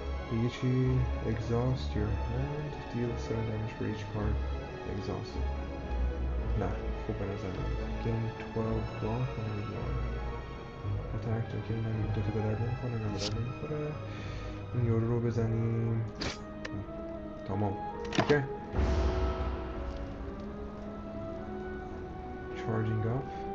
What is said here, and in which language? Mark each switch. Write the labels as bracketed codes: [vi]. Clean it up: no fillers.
[fa] دیگه چی؟ [en] exhaust your hand deal 7 damage for each card exhaust. [fa] نه خوب به نظر میاد. [en] gain 12 block whenever you are attacked. [fa] اوکی من دوتا به درد نمیخوره. این یورو رو بزنیم. تمام. [en] Okay charging up.